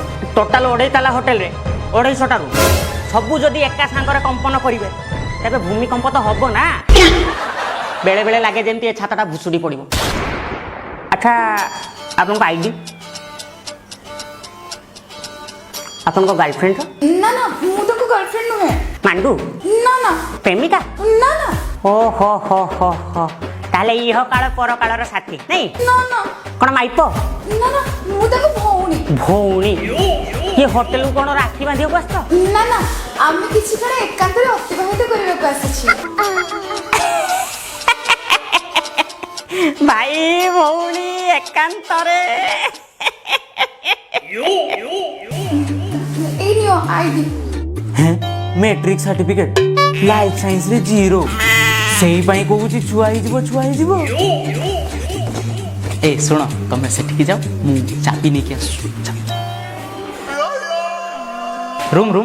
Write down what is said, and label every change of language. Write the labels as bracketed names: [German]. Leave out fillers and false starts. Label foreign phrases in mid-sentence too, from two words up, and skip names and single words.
[Odia] ଟୋଟାଲ 2.5 ତାଲା ହୋଟେଲରେ 250ଟା ରୁମ୍ ସବୁ ଯଦି ଏକା ସାଙ୍ଗରେ କମ୍ପନ କରିବେ ତେବେ ଭୂମିକମ୍ପ ତ ହବ ନା। ବେଳେ ବେଳେ ଲାଗେ ଯେମିତି ଏ ଛାତଟା ଭୁଷୁଡ଼ି ପଡ଼ିବ। ଆଚ୍ଛା ଆପଣଙ୍କ ଆଇଡି ଆପଣଙ୍କ ଗାର୍ଲଫ୍ରେଣ୍ଡର? ନା ନା ମୁଁ ତାକୁ গার্লফ্রেন্ড ନୁହେଁ ମାଣ୍ଡୁ ନା ନା ପ୍ରେମିକା? ନା ନା ଓ ହୋ ହୋ ହୋ ହୋ ତାହେଲେ ଇହ କାଳ ପର କାଳର ସାଥୀ ନାଇଁ? ନା ନା କ'ଣ ମାଇପ? ନା ନା ମୁଁ ତାକୁ ଭଉଣୀ ଭଉଣୀ? ଇଏ ହୋଟେଲକୁ କ'ଣ ରାକ୍ଷୀ ବାନ୍ଧିବାକୁ ଆସିଛ? ନା ନା ଆମେ କିଛି କାଳ ଏକାନ୍ତରେ ଅତିବାହିତ କରିବାକୁ ଆସିଛି ଭାଇ ଭଉଣୀ ଏକାନ୍ତରେ ଏଇ ନିଅ ଆଇଡି ମେଟ୍ରିକ୍ ସାର୍ଟିଫିକେଟ୍ ଲାଇଫ୍ ସାଇନ୍ସରେ 0 ସେଇ ପାଇଁ କହୁଛି ଛୁଆ ହେଇଯିବ। ଏ ଶୁଣ ତମେ ସେଠିକି ଯାଅ ମୁଁ ଚାବି ନେଇକି ଆସୁଛୁ। ରୁମ୍